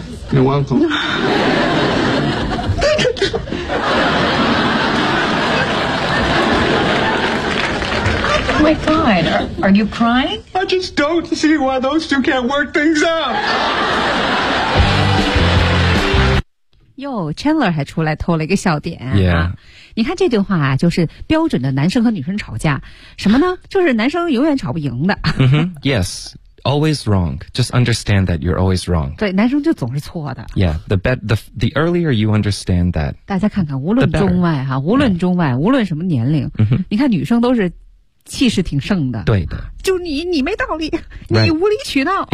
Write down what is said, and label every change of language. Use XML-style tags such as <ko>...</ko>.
<en>You're welcome. Oh my God, are you crying? I just don't see why those two can't work things out.</en> <zh>Yo, Chandler 还出来偷了一个笑点、啊。</zh> <en>Yeah.</en> <zh>你看这句话啊，就是标准的男生和女生吵架，什么呢？就是男生永远吵不赢的。</zh> <en>Mm-hmm. Yes. Always wrong. Just understand that you're always wrong.</en> <zh>对，男生就总是错的。</zh> <en>Yeah, the earlier you understand that.</en> <zh>大家看看，无论中外哈，无论中外， yeah. 无论什么年龄， mm-hmm. 你看女生都是气势挺盛的。对的。就你没道理，你无理取闹。</zh>